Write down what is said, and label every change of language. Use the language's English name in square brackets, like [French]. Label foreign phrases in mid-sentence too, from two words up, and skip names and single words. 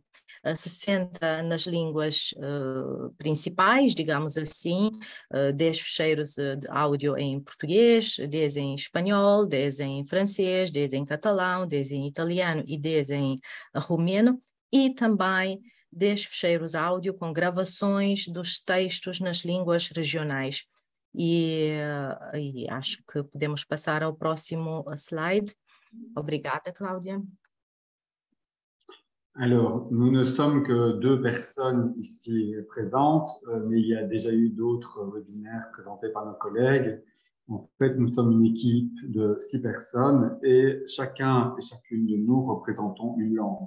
[Portuguese] 60 nas línguas principais, digamos assim, 10 ficheiros de áudio em português, 10 em espanhol, 10 em francês, 10 em catalão, 10 em italiano e 10 em romeno, e também 10 ficheiros áudio com gravações dos textos nas línguas regionais. E acho que podemos passar ao próximo slide. Obrigada, Cláudia. [French] Alors, nous ne sommes que 2 personnes ici présentes, mais il y a déjà eu d'autres webinaires présentés par nos collègues. En fait, nous sommes une équipe de 6 personnes et chacun et chacune de nous représentons une langue.